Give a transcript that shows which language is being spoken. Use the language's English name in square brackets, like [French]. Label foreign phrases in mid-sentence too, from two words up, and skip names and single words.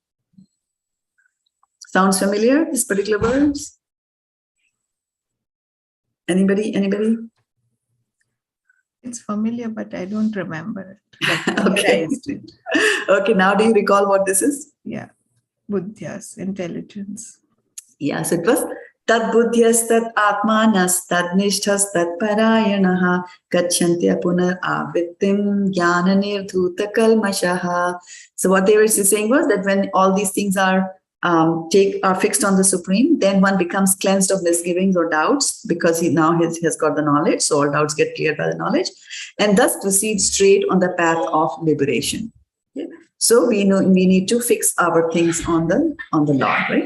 [English] Sounds familiar, this particular verse? Anybody? It's familiar, but I don't remember it. Okay. Okay, now do you recall what this is? Yeah. Buddhyas, intelligence. Yes, it was [Sanskrit] तद् बुद्धयस् तद् आत्मानस् तन् निष्ठास् तत् परायणाः गच्छन्त्य पुनर् आवृत्तिं ज्ञान निर्धूत कल्मषाः. [English] So what they were saying was that when all these things are fixed on the Supreme, then one becomes cleansed of misgivings or doubts, because he has got the knowledge. So all doubts get cleared by the knowledge, and thus proceeds straight on the path of liberation. Yeah. So we need to fix our things on the Lord, right?